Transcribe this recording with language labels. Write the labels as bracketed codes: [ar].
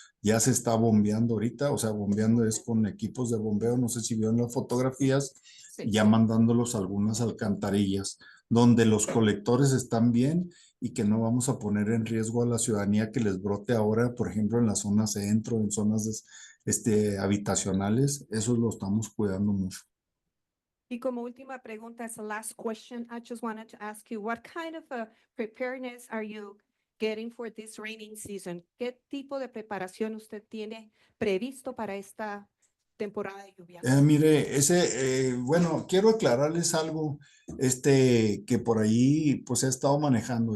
[es] Ya se está bombeando ahorita, o sea, bombeando es con equipos de bombeo, no sé si vieron las fotografías, Sí. ya mandándolos a algunas alcantarillas, donde los colectores están bien y que no vamos a poner en riesgo a la ciudadanía que les brote ahora, por ejemplo, en la zona centro, en zonas habitacionales. Eso lo estamos cuidando mucho. Y como última pregunta, [en] as a last question, I just wanted to ask you, what kind of a preparedness are you getting for this raining season? [es] ¿Qué tipo de preparación usted tiene previsto para esta temporada de lluvias? Mire, bueno, quiero aclararles algo, que por ahí pues he estado manejando.